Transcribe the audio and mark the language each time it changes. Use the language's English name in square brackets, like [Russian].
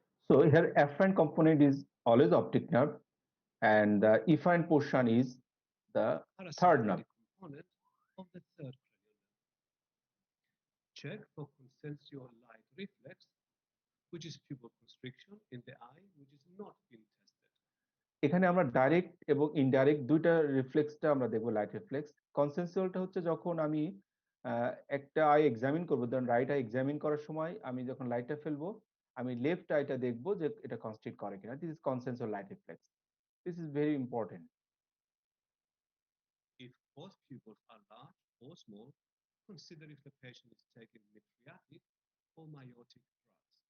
[English] So here afferent component is always optic nerve, and the efferent portion is the third nerve. parasympathetic component of the third cranial nerve. Check for consensual light reflex, which is pupil constriction in the eye, which is not been tested. [Bangla] এখানে আমরা direct এবং indirect দুইটা রিফ্লেক্সটা আমরা দেখবো, light reflex. কনসেনসুয়ালটা হচ্ছে যখন আমি একটা আই এক্সামিন করবো, ধরুন রাইট আই এক্সামিন করার সময় আমি যখন লাইটটা ফেলবো, আমি লেফট আইটা দেখবো যে এটা কনস্ট্রিক্ট করে কিনা। [English] This is consensual light reflex. This is very important. If both pupils are large or small, consider if the patient is taking mydriatic or miotic drugs.